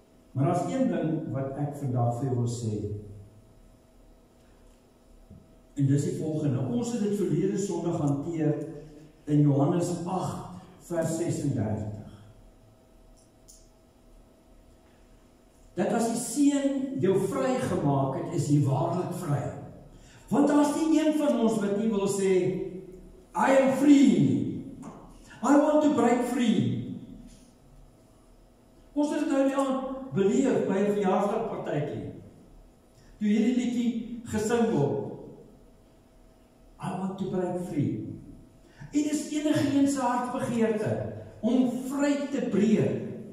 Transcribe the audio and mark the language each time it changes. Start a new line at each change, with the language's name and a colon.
Afrikaans: Maar as een ding wat ek vandag vir jou wil sê, en dis die volgende, ons het dit verlede Sondag hanteer in Johannes 8 vers 36. Dat as die Seun jou vrygemaak het, is jy waarlik vry. Want daar's nie een van ons wat nie wil sê,
English: I am free. I want to break free.
Afrikaans: Ons het nou die aand beleef by 'n verjaarsdagpartytjie. Toe hierdie liedjie gesing word.
English: I want to break free.
Afrikaans: En dis enige se hartbegeerte om vry te breek.